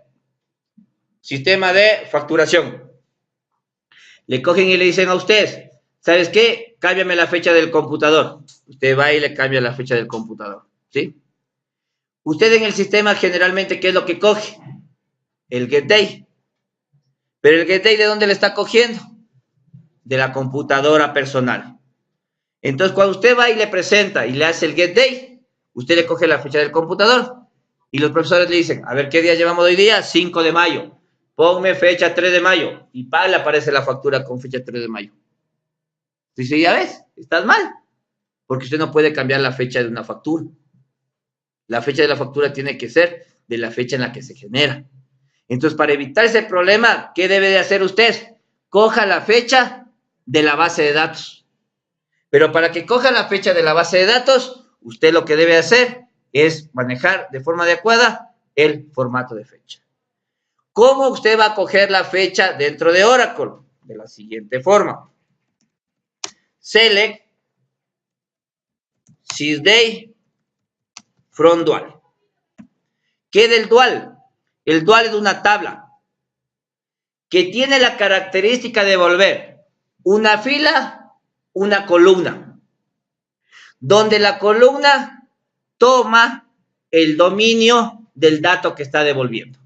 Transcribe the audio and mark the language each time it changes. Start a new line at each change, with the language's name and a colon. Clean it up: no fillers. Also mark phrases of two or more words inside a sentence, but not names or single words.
Spanish: Sistema de facturación. Le cogen y le dicen a usted, ¿sabes qué? Cámbiame la fecha del computador. Usted va y le cambia la fecha del computador, ¿sí? Usted en el sistema generalmente, ¿qué es lo que coge? El get day. Pero el get day, ¿de dónde le está cogiendo? De la computadora personal. Entonces, cuando usted va y le presenta y le hace el get day, usted le coge la fecha del computador y los profesores le dicen, a ver, ¿qué día llevamos hoy día? 5 de mayo. Ponme fecha 3 de mayo. Y le aparece la factura con fecha 3 de mayo. Dice, ya ves, estás mal. Porque usted no puede cambiar la fecha de una factura. La fecha de la factura tiene que ser de la fecha en la que se genera. Entonces, para evitar ese problema, ¿qué debe de hacer usted? Coja la fecha de la base de datos. Pero para que coja la fecha de la base de datos, usted lo que debe hacer es manejar de forma adecuada el formato de fecha. ¿Cómo usted va a coger la fecha dentro de Oracle? De la siguiente forma.
English: Select sysday from dual.
Spanish: ¿Qué es el dual? El dual es una tabla que tiene la característica de volver una fila, una columna, donde la columna toma el dominio del dato que está devolviendo.